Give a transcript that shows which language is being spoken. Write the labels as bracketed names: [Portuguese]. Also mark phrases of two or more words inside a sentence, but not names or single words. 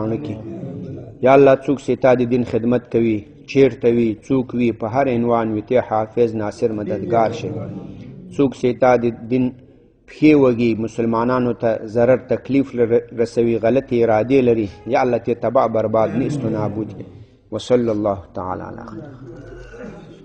[Pashto] یا الله څوک چې تا د دین خدمت کوي، چیرته وي څوک وي په هر عنوان وي ته حافظ ناصر مددگار شي څوک چې تا د دین پښې وږي مسلمانانو ته ضرر تکلیف رسوي غلطې ارادې لري یا الله ته تباہ برباد [Persian] نیست و نابود [Arabic] وصلی الله تعالی علی خیر